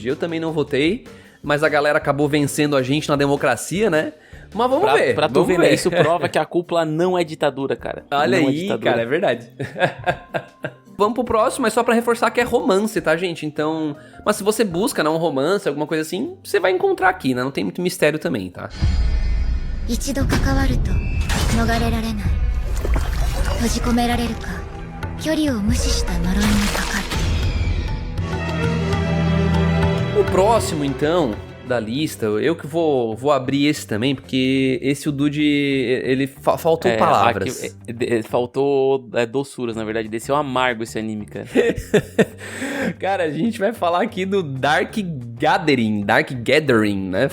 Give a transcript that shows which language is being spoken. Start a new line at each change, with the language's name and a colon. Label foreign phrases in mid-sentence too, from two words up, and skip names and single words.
Portuguese: Eu também não votei, mas a galera acabou vencendo a gente na democracia, né? Mas vamos ver. Pra tu ver, né? Isso prova que a cúpula não é ditadura, cara. Olha não aí, ditadura. cara, é verdade. Vamos pro próximo, mas só pra reforçar que é romance, tá, gente? Então... Mas se você busca, né, um romance, alguma coisa assim, você vai encontrar aqui, né? Não tem muito mistério também, tá?
Japanese: 一度関わると逃れられない閉じ込められるか距離を無視した呪いにかかる
Portuguese: O próximo, então, da lista, eu que vou abrir esse também, porque esse o Dude, ele faltou palavras. Faltou doçuras, na verdade. Desceu amargo esse anime, cara. Cara, a gente vai falar aqui do Dark Gathering, né?